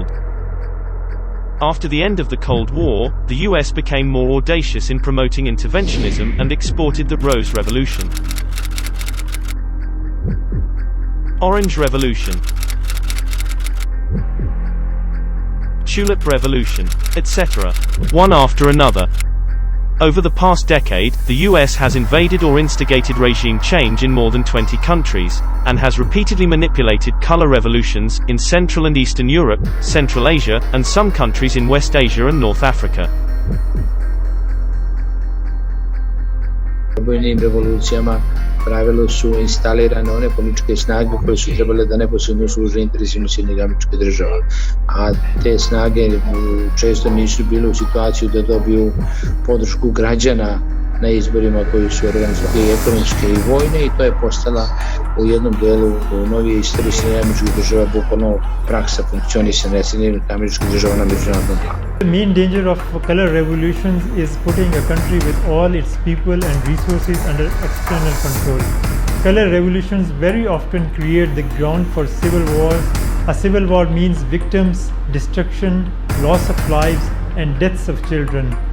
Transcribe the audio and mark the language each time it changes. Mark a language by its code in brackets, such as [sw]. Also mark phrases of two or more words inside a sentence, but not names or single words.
[en] After the end of the Cold War, the US became more audacious in promoting interventionism and exported the Rose Revolution, Orange Revolution, Tulip Revolution, etc., one after another. Over the past decade, the US has invaded or instigated regime change in more than 20 countries, and has repeatedly manipulated color revolutions in Central and Eastern Europe, Central Asia, and some countries in West Asia and North Africa. [sr] Vojnim revolucijama pravilo su instalirane one političke snage koje su trebale da neposredno služe interesima Sjedinjenih Američkih Država, a te snage često nisu bile u situaciju da dobiju podršku građana na izborima koji su organizovani i ekonomske i vojne, i to je postala u jednom delu novije istorije Sjedinjenih Američkih Država bukvalno praksa funkcionisanja Sjedinjenih Američkih Država na međunarodnom planu. [en] The main danger of color revolutions is putting a country with all its people and resources under external control. Color revolutions very often create the ground for civil wars. A civil war means victims, destruction, loss of lives, and deaths of children.